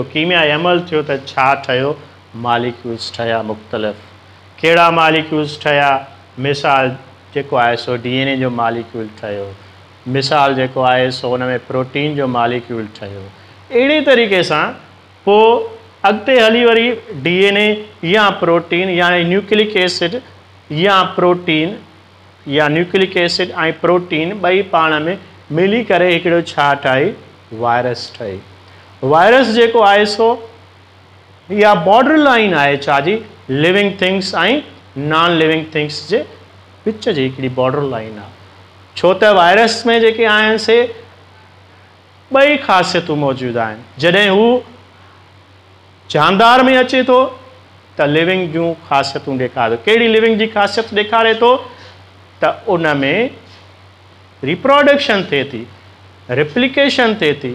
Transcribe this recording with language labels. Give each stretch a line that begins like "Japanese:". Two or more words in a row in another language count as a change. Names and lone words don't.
Sindhi: कीमियाई अमल थियो त छा ठहियो, मॉलिक्यूल्स ठहिया मुख़्तलिफ़। कहिड़ा मॉलिक्यूल्स ठहिया? मिसाल जेको आहे सो DNA जो मॉलिक्यूल ठहियो। मिसाल जेको आहे सो उन में प्रोटीन जो मॉलिक्यूल ठहियो। अहिड़े तरीक़े सां पोइ अॻिते हली वरी DNA या प्रोटीन या
English: nucleic acid
Sindhi: या प्रोटीन या
English: nucleic acid
Sindhi: ऐं प्रोटीन ॿई पाण में मिली करे हिकिड़ो छा ठाही, वायरस ठही। वायरस जेको आहे सो इहा
English: border line
Sindhi: आहे छाजी,
English: living things
Sindhi: ऐं
English: non living things
Sindhi: जे विच जी हिकिड़ी
English: border line
Sindhi: आहे। छो त वायरस में जेके आहिनि से ॿई ख़ासियतूं मौजूदु आहिनि। जॾहिं हू जानदार में अचे थो त लिविंग जूं ख़ासियतूं ॾेखारे थो। कहिड़ी लिविंग जी ख़ासियत ॾेखारे थो त उन में रिप्रोडक्शन थिए थी, रिप्लिकेशन थिए थी।